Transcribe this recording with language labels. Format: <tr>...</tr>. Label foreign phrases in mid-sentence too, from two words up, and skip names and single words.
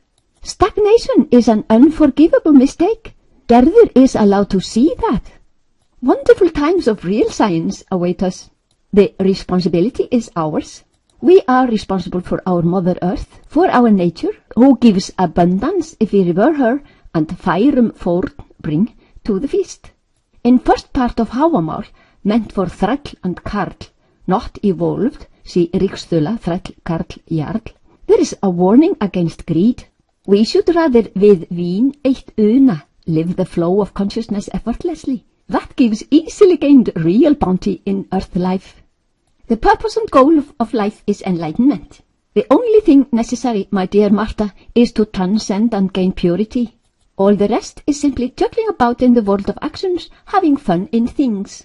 <en>Stagnation is an unforgivable mistake. Gerður is allowed to see that. Wonderful times of real science await us. The responsibility is ours. We are responsible for our Mother Earth, for our nature, who gives abundance if we revere her, and</en> <is>færum fórn</is> <en>bring to the feast. In first part of Hávamál, meant for þræll and karl, not evolved, see ríkstula,</en> <is>þræll, karl,</is> <en>jarl, there is a warning against greed. We should rather</en> <is>við vín eitt una</is> <en>live the flow of consciousness effortlessly. That gives easily gained real bounty in earth life. The purpose and goal of life is enlightenment. The only thing necessary, my dear Martha, is to transcend and gain purity. All the rest is simply juggling about in the world of actions, having fun in things.</en>